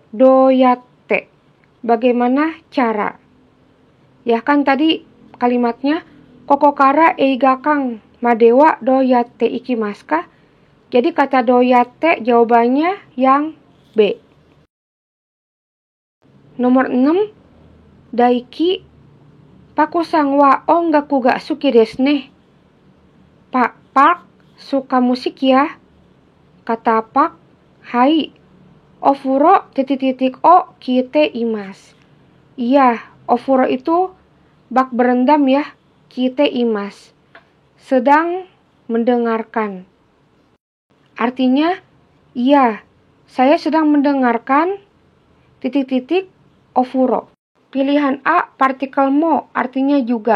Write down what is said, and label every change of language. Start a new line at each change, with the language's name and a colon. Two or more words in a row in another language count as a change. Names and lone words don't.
Indonesian: Doyate, bagaimana cara. Ya kan tadi kalimatnya,
Japanese: ここから 映画館 まで は どうやって 行きます か?
Indonesian: Jadi kata doyate jawabannya yang B. Nomor 6, Daiki.
Japanese: パクさん は 音楽 が 好き です ね.
Indonesian: Pak Park suka musik ya. Kata Pak, hai.
Japanese: Ofuro ... を 聞いて います.
Indonesian: Iya, ofuro itu bak berendam ya.
Japanese: 聞いて います,
Indonesian: sedang mendengarkan. Artinya, iya, saya sedang mendengarkan ... ofuro. Pilihan A, partikel mo, artinya juga.